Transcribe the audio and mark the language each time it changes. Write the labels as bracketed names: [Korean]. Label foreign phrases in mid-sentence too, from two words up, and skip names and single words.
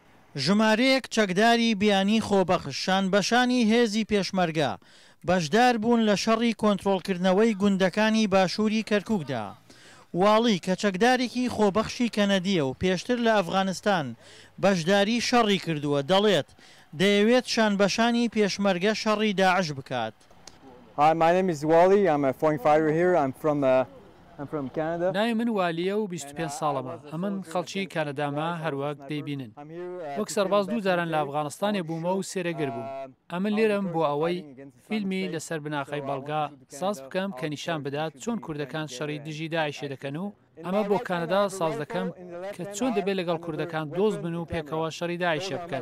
[Central Kurdish] ژمارەیەک چەکداری بیانی خۆبەخش شانبەشانی هێزی پێشمەرگە بەشدار بوون لە شەڕی کۆنتڕۆڵکردنەوەی گوندەکانی باشووری کەرکووکدا. واڵی کە چەکدارێکی خۆبەخشی کەنەدیە و پێشتر لە ئەفغانستان بەشداری شەڕی کردووە دەڵێت دەیەوێت شانبەشانی پێشمەرگە شەڕی داعش بکات. [English] Hi, my name is Wally. I'm a foreign fighter here. I'm from Canada. [Central Kurdish] ناوی من والیە و 25 ساڵەمە. ئەمن خەڵکی کانەداما هەروەک دەیبینن. وەک سەرباز دوو جاران لە ئەفغانستانێ بوومە و سێرەگر بووم. ئەمن لێرەم بۆ ئەوەی فیلمی لەسەر بناخەی بەڵگا ساز بکەم کە نیشان بدات چۆن کوردەکان شەڕی دژی داعیشێ دەکەن و ئەمە بۆ کانەدا ساز دەکەم کە چۆن دەبێت لەگەڵ کوردەکان دۆست بن و پێکەوە شەڕی داعیشێ بکەن.